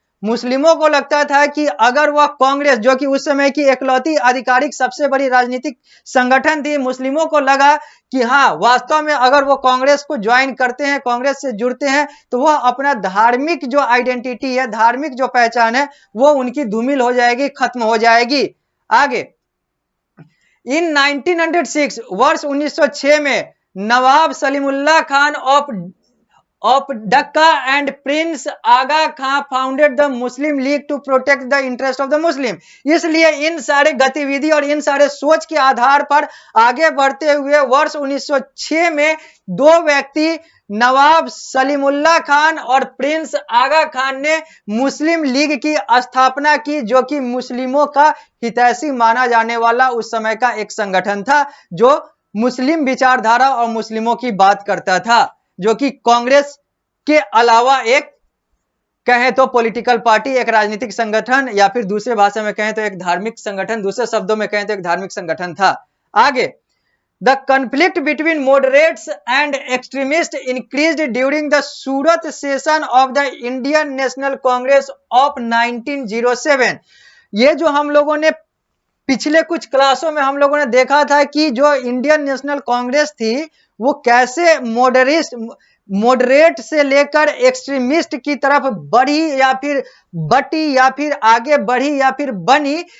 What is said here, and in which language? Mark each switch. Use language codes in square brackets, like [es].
[hi] मुस्लिमों को लगता था कि अगर वह कांग्रेस, जो कि उस समय की इकलौती आधिकारिक सबसे बड़ी राजनीतिक संगठन थी, मुस्लिमों को लगा कि हाँ, वास्तव में अगर वो कांग्रेस को ज्वाइन करते हैं, कांग्रेस से जुड़ते हैं, तो वह अपना धार्मिक जो आइडेंटिटी है, धार्मिक जो पहचान है, वो उनकी धूमिल हो जाएगी, खत्म हो जाएगी। आगे, इन 1906 वर्ष 1906 में नवाब Salimullah Khan [en] of Dhaka and Prince Aga Khan founded the Muslim League to protect the interest of the Muslim। [hi] इसलिए इन सारे गतिविधि और इन सारे सोच के आधार पर आगे बढ़ते हुए वर्ष 1906 में दो व्यक्ति नवाब सलीमुल्लाह खान और प्रिंस आगा खान ने मुस्लिम लीग की स्थापना की, जो कि मुस्लिमों का हितैषी माना जाने वाला उस समय का एक संगठन था, जो मुस्लिम विचारधारा और मुस्लिमों की बात करता था, जो कि कांग्रेस के अलावा एक कहें तो पॉलिटिकल पार्टी, एक राजनीतिक संगठन, या फिर दूसरे भाषा में कहें तो एक धार्मिक संगठन, दूसरे शब्दों में कहें तो एक धार्मिक संगठन था। [en] आगे, The conflict between moderates and extremists increased during the Surat session of the Indian National Congress of 1907। [hi] ये जो हम लोगों ने पिछले कुछ क्लासों में हम लोगों ने देखा था कि जो इंडियन नेशनल कांग्रेस थी वो कैसे मॉडरेट से लेकर एक्सट्रीमिस्ट की तरफ बढ़ी या फिर बटी या फिर आगे बढ़ी या फिर बनी।